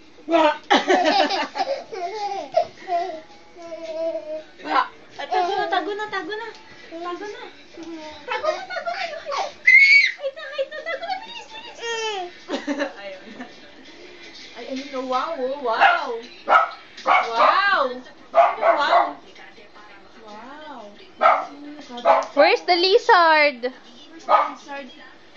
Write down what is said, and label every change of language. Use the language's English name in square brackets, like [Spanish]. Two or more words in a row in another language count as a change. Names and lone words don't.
[Filipino] Tago na, tago na, tago na. Tago na. Tago na, tago na. Hide na, tago na, [English] please, please. [Filipino] Ayaw na. Ay, ayun na, wow, oh, wow. Wow. Wow. Wow. [English] Where's the lizard? Where's the lizard?